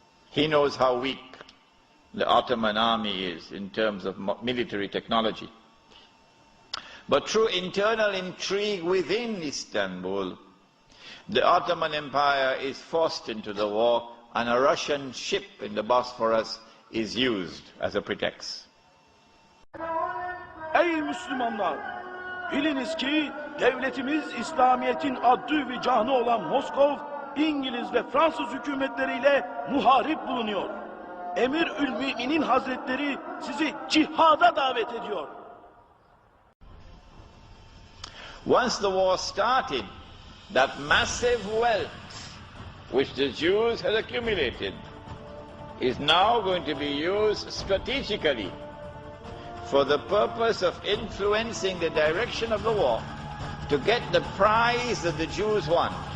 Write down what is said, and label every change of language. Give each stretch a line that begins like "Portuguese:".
English: He knows how weak the Ottoman army is in terms of military technology. But through internal intrigue within Istanbul, the Ottoman Empire is forced into the war, and a Russian ship in the Bosphorus is used as a pretext.
Turkish: Ey Müslümanlar! Biliniz ki devletimiz İslamiyet'in adı ve canı olan Moskov, İngiliz ve Fransız hükümetleriyle muharip bulunuyor. Emir-ül-Mü'minin Hazretleri sizi cihada davet ediyor.
English: Once the war started, that massive wealth which the Jews had accumulated is now going to be used strategically for the purpose of influencing the direction of the war to get the prize that the Jews want.